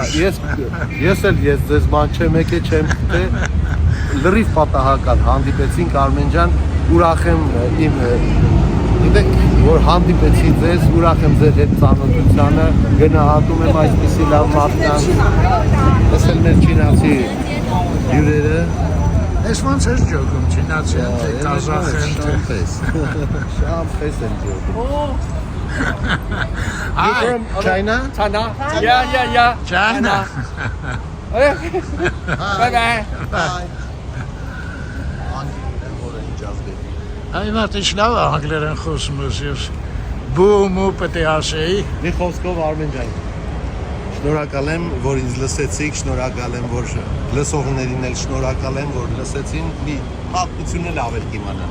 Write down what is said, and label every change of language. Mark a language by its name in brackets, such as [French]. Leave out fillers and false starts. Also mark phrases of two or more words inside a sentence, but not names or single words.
[Armenian] Ես ձեզ բան չեմ եկել, չեմ թե լրիվ պատահական հանդիպեցինք Արմեն ջան, ուրախ եմ իմ գիտեք որ հանդիպեցի ձեզ, ուրախ եմ ձեր հետ ծանոթությանը, գնահատում եմ այսպիսի լավ մարդկանց։ Ես էլ մեր չինացի հյուրերը։ Ես ոնց ես ջոգում, չինացի են, թե կազախ են, թե… Շամպես եմ ջոգում։ [English] You from China? China. Yeah. China։ Bye. [Armenian] Այ մարդ ինչ լավ է անգլերեն խոսում ես բում ու պետք է ասեի։ Մի խոսքով Արմեն ջան, շնորհակալ եմ, որ ինձ լսեցիք, շնորհակալ եմ, որ լսողներին էլ շնորհակալ եմ, որ լսեցին, մի պատմություն էլ ավել կիմանան։